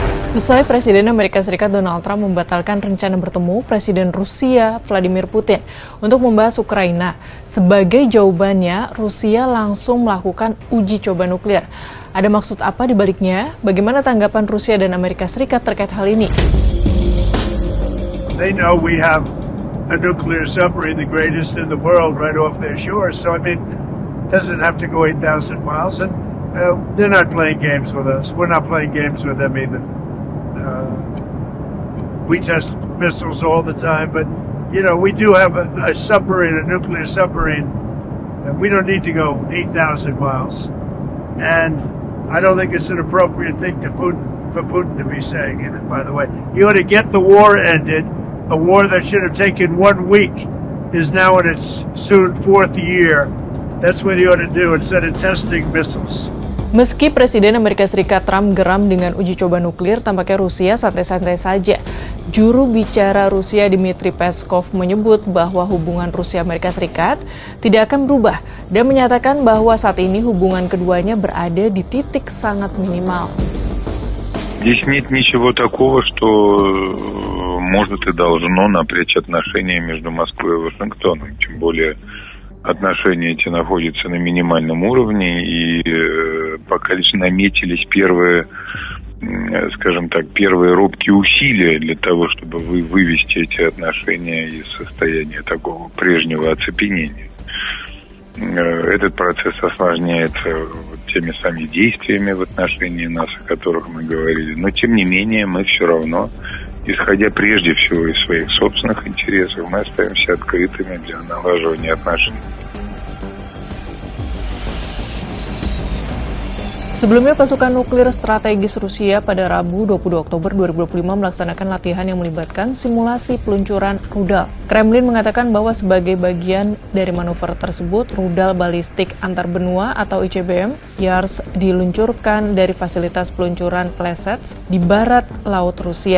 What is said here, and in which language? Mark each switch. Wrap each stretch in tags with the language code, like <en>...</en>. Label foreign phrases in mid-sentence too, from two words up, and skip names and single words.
<id>Usai Presiden Amerika Serikat Donald Trump membatalkan rencana bertemu Presiden Rusia Vladimir Putin untuk membahas Ukraina. Sebagai jawabannya, Rusia langsung melakukan uji coba nuklir. Ada maksud apa di baliknya? Bagaimana tanggapan Rusia dan Amerika Serikat terkait hal ini?</id> <en>They know we have a nuclear submarine, the greatest in the world, right off their shores. So, it doesn't have to go 8,000 miles, and they're not playing games with us. We're not playing games with them either. We test missiles all the time, but, we do have a submarine, a nuclear submarine. We don't need to go 8,000 miles. And I don't think it's an appropriate thing for Putin to be saying either, by the way. He ought to get the war ended. A war that should have taken 1 week is now in its soon 4th year. That's what he ought to do instead of testing missiles.</en> <id>Meski Presiden Amerika Serikat Trump geram dengan uji coba nuklir, tampaknya Rusia santai-santai saja. Juru bicara Rusia Dmitry Peskov menyebut bahwa hubungan Rusia-Amerika Serikat tidak akan berubah dan menyatakan bahwa saat ini hubungan keduanya berada di titik sangat minimal.</id> <ru>Здесь нет ничего такого, что может и должно напрячь отношения между Москвой и Вашингтоном. Тем более отношения эти находятся на минимальном уровне, и пока лишь наметились первые, первые робкие усилия для того, чтобы вывести эти отношения из состояния такого прежнего оцепенения. Этот процесс осложняется теми самыми действиями в отношении нас, о которых мы говорили. Но, тем не менее, мы все равно, исходя прежде всего из своих собственных интересов, мы остаемся открытыми для налаживания отношений.</ru> <id>Sebelumnya, pasukan nuklir strategis Rusia pada Rabu 22 Oktober 2025 melaksanakan latihan yang melibatkan simulasi peluncuran rudal. Kremlin mengatakan bahwa sebagai bagian dari manuver tersebut, rudal balistik antarbenua atau ICBM Yars diluncurkan dari fasilitas peluncuran Plesetsk di barat laut Rusia.</id>